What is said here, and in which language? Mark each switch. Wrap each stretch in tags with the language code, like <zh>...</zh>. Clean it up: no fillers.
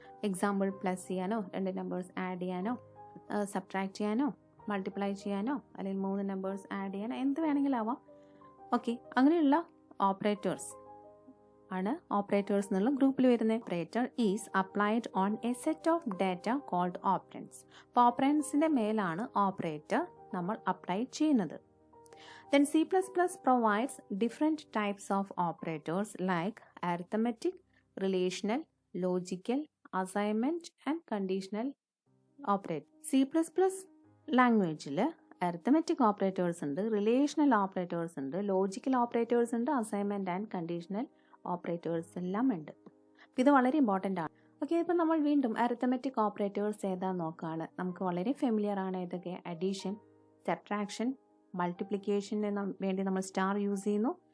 <ml>Example, plus ചെയ്യാനോ, 2 numbers add ചെയ്യാനോ, subtract ചെയ്യാനോ, മൾട്ടിപ്ലൈ ചെയ്യാനോ, അല്ലെങ്കിൽ 3 നമ്പേഴ്സ് ആഡ് ചെയ്യാനോ, എന്ത് വേണമെങ്കിലും ആവാം. ഓക്കെ, അങ്ങനെയുള്ള ഓപ്പറേറ്റേഴ്സ് ആണ് ഓപ്പറേറ്റേഴ്സ് എന്നുള്ള ഗ്രൂപ്പിൽ വരുന്നത്.</ml> <en>Operator is applied on a set of data called operands.</en> <ml>അപ്പോൾ ഓപ്പറൻസിൻ്റെ മേലാണ് ഓപ്പറേറ്റർ നമ്മൾ അപ്ലൈ ചെയ്യുന്നത്.</ml> <en>Then C++ provides different types of operators like arithmetic, relational, logical, assignment and conditional operator.</en> <ml>C++ ലാംഗ്വേജിൽ അരിത്തമെറ്റിക് ഓപ്പറേറ്റേഴ്സ് ഉണ്ട്, relational operators ഉണ്ട്, logical operators ഉണ്ട്,</ml> <en>assignment and conditional operators</en> <ml>എല്ലാം ഉണ്ട്. ഇത് വളരെ ഇമ്പോർട്ടൻ്റ് ആണ്. ഓക്കെ, ഇപ്പം നമ്മൾ വീണ്ടും അരിത്തമെറ്റിക് ഓപ്പറേറ്റേഴ്സ് ഏതാന്ന് നോക്കുകയാണ്. നമുക്ക് വളരെ ഫെമിലിയർ ആണ് ഇതൊക്കെ. അഡീഷൻ, സബ്ട്രാക്ഷൻ, മൾട്ടിപ്ലിക്കേഷന് വേണ്ടി നമ്മൾ സ്റ്റാർ യൂസ് ചെയ്യുന്നു.</ml>